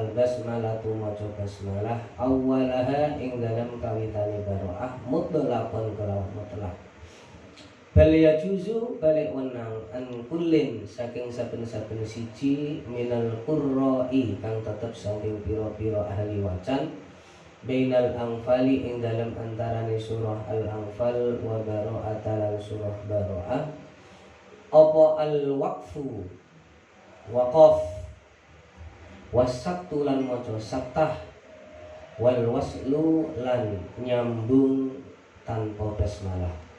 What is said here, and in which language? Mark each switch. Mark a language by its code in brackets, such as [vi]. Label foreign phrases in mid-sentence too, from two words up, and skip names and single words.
[jv] basmalah tu maca basmalah awwalaha ing dalam kawitane baro'ah mutlaqan kelawan mutlaq bal yajuzu balik wenang [ar] عن كل [jv] saking saben-saben siji [ar] من القراء [jv] kang tetep saking pira-pira ahli wacan [ar] بين الأنفال [jv] ing dalam antarane surah al-anfal [ar] وبراءة [jv] lan surah baro'ah apa al-waqfu waqaf wasaktu lan maca saktah [ar] والوصل [jv] lan nyambung tanpa basmalah